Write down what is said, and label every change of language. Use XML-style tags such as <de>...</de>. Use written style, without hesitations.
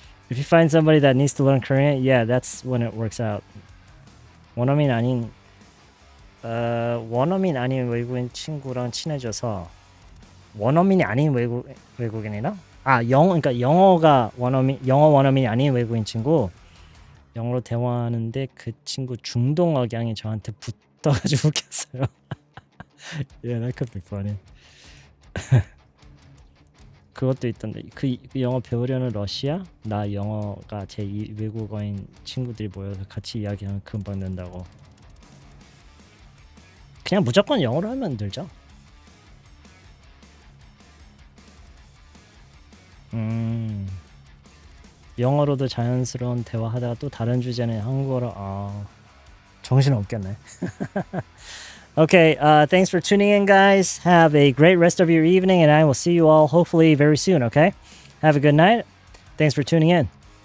<en>If you find somebody that needs to learn Korean, yeah, that's when it works out.</en> <ko>원어민 아닌 외국인 친구랑 친해져서 원어민이 아닌 외국인이나 그러니까 영어 원어민이 아닌 외국인 친구 영어로 대화하는데 그 친구 중동 억양이 저한테 붙어가지고 웃겼어요.</ko> <en>Yeah, that could be funny.</en> <ko>그것도 있던데 그 영어 배우려는 러시아? 나 영어가 제 외국어인 친구들이 모여서 같이 이야기하면 금방 된다고. 그냥 무조건 영어로 하면 되죠. 영어로도 자연스러운 대화하다가 또 다른 주제는 한국어로 정신 없겠네.</ko> <en>Okay, thanks for tuning in, guys. Have a great rest of your evening, and I will see you all hopefully very soon, okay? Have a good night. Thanks for tuning in.</en>